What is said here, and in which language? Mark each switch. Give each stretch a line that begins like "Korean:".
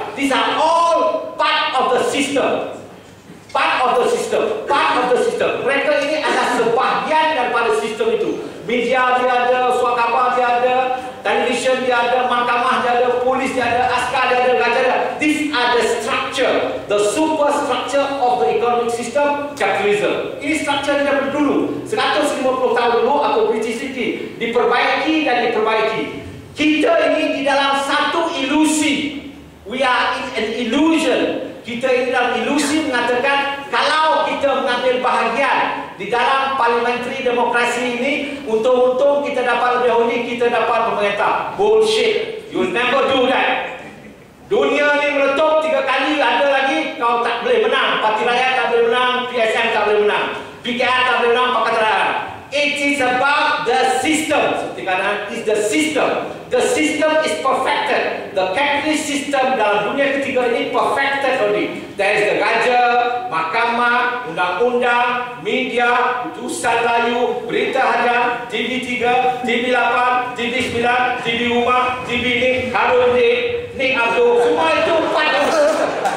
English: These are all part of the system. Part of the system. Part of the system.
Malay: Mereka ini adalah sebahagian daripada sistem itu. Media dia ada, suara khabar dia ada, television dia ada, mahkamah dia ada, polis dia ada, askar dia ada, raja dia ada.
English: These are the structure, the superstructure of the economic system capitalism.
Malay: Ini struktur dia daripada dulu. 150 tahun dulu atau British City diperbaiki dan diperbaiki. Kita ini di dalam satu ilusi.
English: We are in an illusion.
Malay: Kita ini dalam ilusi mengatakan kalau kita mengambil bahagian di dalam parliamentary demokrasi ini, untung-untung kita dapat lebih dahulu, kita dapat memerintah. Bullshit.
English: You will never do that.
Malay: Dunia ni meletup 3 kali, ada lagi kau tak boleh menang. Parti Rakyat tak boleh menang, PSM tak boleh menang, PKR tak boleh menang, Pakatan Rakyat.
English: It is about the system.
Malay: Seperti kata,
English: it is the system. The system is perfected. The capitalist system
Malay: dalam dunia ketiga ini
English: perfected already. There is the raja, mahkamah, undang-undang, media, utusan Melayu, berita harian, TV3, TV8, TV9, TV Rumah, TV Nik, Harun Nik Abdul,
Malay: semua itu
English: part of the system.